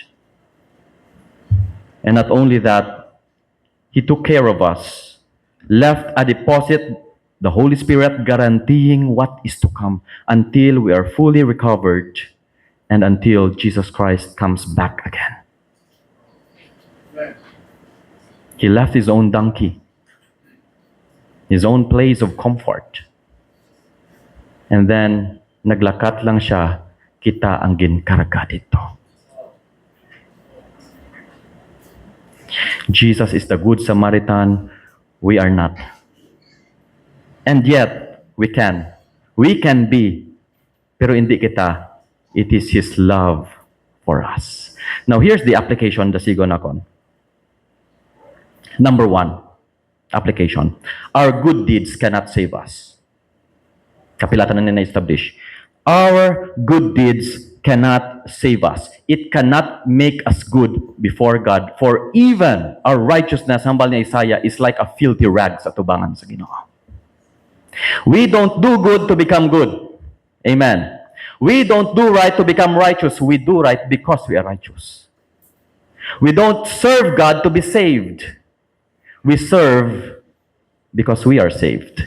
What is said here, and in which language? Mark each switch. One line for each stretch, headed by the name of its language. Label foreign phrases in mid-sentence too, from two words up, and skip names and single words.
English: And not only that, He took care of us, left a deposit, the Holy Spirit, guaranteeing what is to come until we are fully recovered and until Jesus Christ comes back again. He left His own donkey, His own place of comfort. And then,
Hiligaynon: naglakat lang siya, kita ang ginkarga dito.
English: Jesus is the Good Samaritan We are not. And yet, we can. We can be.
Hiligaynon: Pero hindi kita.
English: It is His love for us. Now, here's the application
Hiligaynon: da sigon akon.
English: Number 1, application. Our good deeds cannot save us.
Hiligaynon: Kapilatan na na-establish.
English: Our good deeds cannot save us. It cannot make us good before God. For even our righteousness,
Hiligaynon: hambal ni Isaiah,
English: is like a filthy rag
Hiligaynon: sa tubangan sa Ginoo.
English: We don't do good to become good. Amen. We don't do right to become righteous. We do right because we are righteous. We don't serve God to be saved. We serve because we are saved.